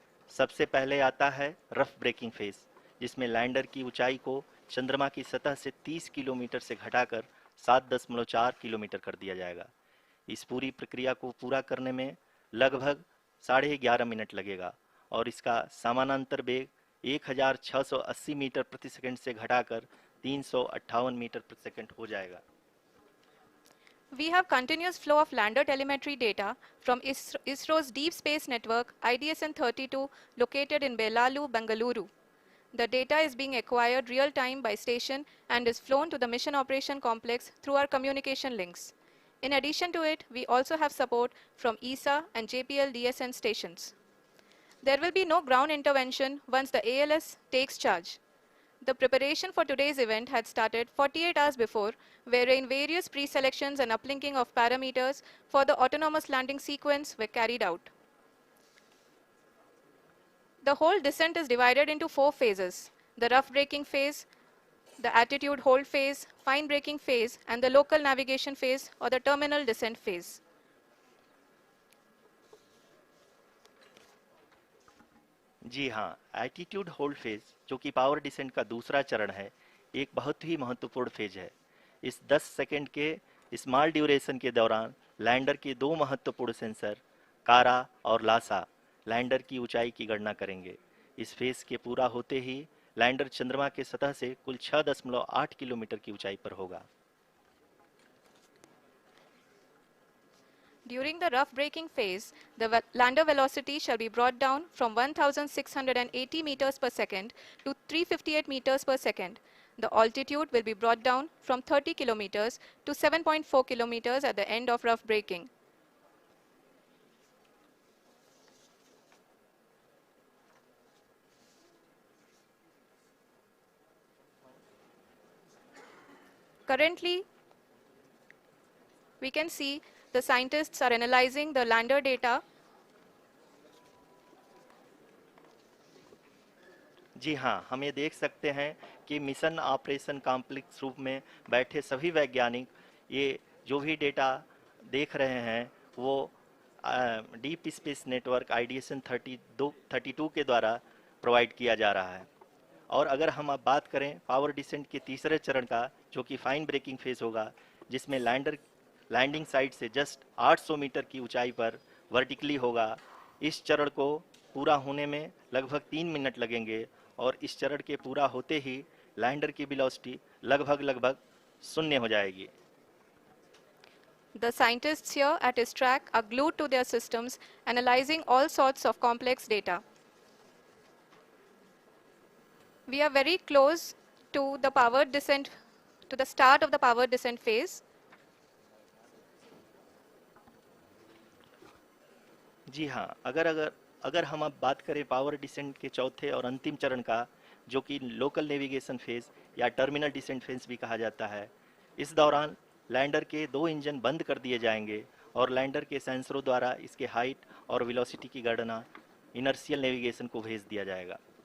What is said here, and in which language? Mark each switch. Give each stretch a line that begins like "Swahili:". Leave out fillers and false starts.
Hindi: सबसे पहले आता है रफ ब्रेकिंग फेज, जिसमें लैंडर की ऊंचाई को चंद्रमा की सतह से 30 किलोमीटर से घटाकर 7.4 किलोमीटर कर दिया जाएगा। इस पूरी प्रक्रिया को पूरा करने में लगभग 11.5 मिनट लगेगा और इसका समानांतर वेग 1680 मीटर प्रति सेकंड से घटाकर 358 मीटर प्रति सेकंड हो जाएगा।
English: We have continuous flow of lander telemetry data from ISRO's Deep Space Network IDSN-32 located in Belalu, Bengaluru. The data is being acquired real-time by station and is flown to the Mission Operation Complex through our communication links. In addition to it, we also have support from ESA and JPL DSN stations. There will be no ground intervention once the ALS takes charge. The preparation for today's event had started 48 hours before, wherein various pre-selections and uplinking of parameters for the autonomous landing sequence were carried out. The whole descent is divided into 4 phases: the rough braking phase, the attitude hold phase, fine braking phase, and the local navigation phase or the terminal descent phase.
Hindi: जी हाँ, attitude hold phase जो कि power descent का दूसरा चरण है, एक बहुत ही महत्वपूर्ण फेज है। इस 10 सेकंड के स्मॉल ड्यूरेशन के दौरान लैंडर के दो महत्वपूर्ण सेंसर कारा और लासा लैंडर की ऊंचाई की गणना करेंगे। इस फेज के पूरा होते ही लैंडर चंद्रमा के सतह से कुल 6.8 किलोमीटर की ऊंचाई पर होगा।
English: During the rough braking phase, the lander velocity shall be brought down from 1680 meters per second to 358 meters per second. The altitude will be brought down from 30 kilometers to 7.4 kilometers at the end of rough braking. Currently, we can see the scientists are analyzing the lander data.
Hindi: जी हाँ, हम ये देख सकते हैं कि mission operation complex रूप में बैठे सभी वैज्ञानिक ये जो भी डेटा देख रहे हैं वो डीप स्पेस नेटवर्क आईडीएसएन 32 के द्वारा प्रोवाइड किया जा रहा है। और अगर हम अब बात करें पावर डिसेंट के तीसरे चरण का, जो कि फाइन ब्रेकिंग फेज होगा, जिसमें लैंडर लैंडिंग साइट से जस्ट 800 मीटर की ऊंचाई पर वर्टिकली होगा। इस चरण को पूरा होने में लगभग 3 मिनट लगेंगे और इस चरण के पूरा होते ही लैंडर की वेलोसिटी लगभग शून्य हो जाएगी।
English: The scientists here at ISTRAC are glued to their systems, analyzing all sorts of complex data. We are very close to the power descent, to the start of the power descent phase.
Hindi: जी हाँ, अगर हम अब बात करें power descent के चौथे और अंतिम चरण का, जो कि लोकल नेविगेशन फेज या टर्मिनल डिसेंट फेज भी कहा जाता है, इस दौरान लैंडर के दो इंजन बंद कर दिए जाएंगे और लैंडर के सेंसरों द्वारा इसके हाइट और वेलोसिटी की गणना इनर्शियल नेविगेशन को भेज दिया जाएगा।